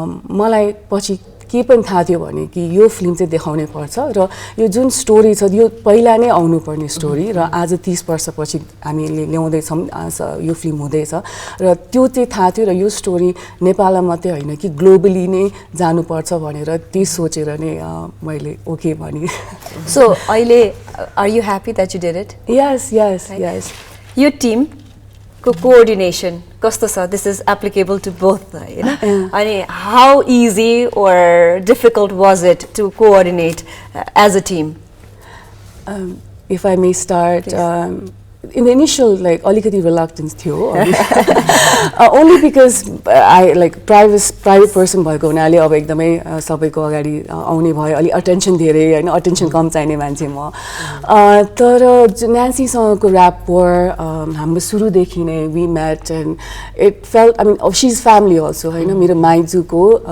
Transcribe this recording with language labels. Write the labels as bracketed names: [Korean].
[Nepali] मलाई पछि के पनि थाहा थियो भने कि यो फिल्म चाहिँ देखाउनै पर्छ र यो जुन स्टोरी छ यो पहिला नै आउनुपर्ने स्टोरी र आज 30 वर्षपछि हामीले ल्याउँदैछौँ यो फिल्म हुँदैछ र त्यो चाहिँ थाहा थियो र यो स्टोरी नेपालमा मात्रै होइन कि ग्लोबली नै जानुपर्छ भनेर त्यही सोचेर नै मैले ओके भने [English] so अहिले are you happy that you did it yes yes yes [Nepali] यो टिम को coordination कस्तो छ [English] this is applicable to both [Nepali] हैन अनि [English] how easy or difficult was it to coordinate as a team if I may start in the initial like [Nepali] alikati reluctance थियो [English] only because I like private person [Nepali] भएको हुनाले अब एकदमै सबैको अगाडि आउने भयो अलि अटेन्सन धेरै हैन अटेन्सन कम चाहिने मान्छे म तर न्यान्सी सँगको र्यापर हाम्रो सुरुदेखि नै [English] we met and it felt I mean she's family also [Nepali] हैन मेरो माइजूको